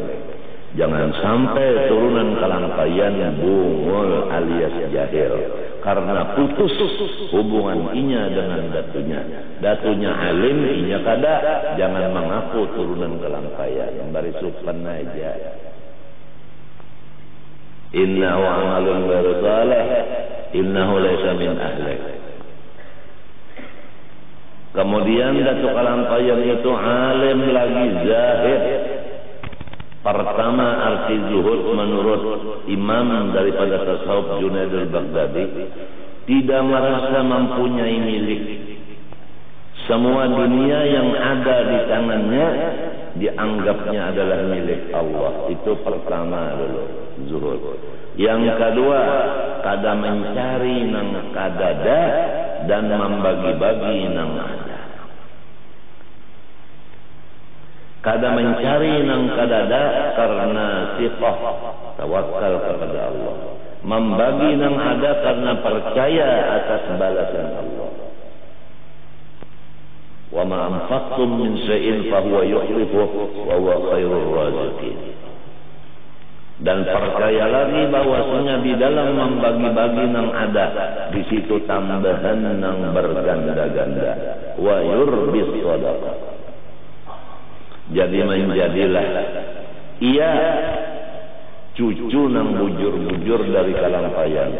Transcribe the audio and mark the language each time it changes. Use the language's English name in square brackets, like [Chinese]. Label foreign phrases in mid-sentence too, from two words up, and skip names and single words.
[Banjar] Jangan sampai turunan kalampayan bungul alias jahil karena putus hubungan inya dengan datunya. Datunya alim, inya kada. Jangan mengaku turunan kalampayan. Yang bari supan aja. [Arabic] إنه عمل غير صالح إنه ليس من أهلك. [Banjar] Kemudian datu kalampayan itu alim lagi zahid. Pertama arti zuhud menurut imam daripada tasawuf Junaid al-Baghdadi tidak merasa mempunyai milik. Semua dunia yang ada di tangannya dianggapnya adalah milik Allah. Itu pertama dulu zuhud. Yang kedua kada mencari nang kadada dan membagi-bagi nang ada. Kada mencari nang kadada karena siqah tawakal kepada Allah. Membagi nang ada karena percaya atas balasan Allah. [Arabic] وما أنفقتم من شيء فهو يخلف وهو خير الرازقين. [Banjar] Dan percaya lagi bahwasanya di dalam membagi-bagi nang ada di situ tambahan nang berganda-ganda. [Arabic] ويربي الصدقة. [Banjar] Jadi menjadilah ia cucu nang bujur-bujur dari kalampayan.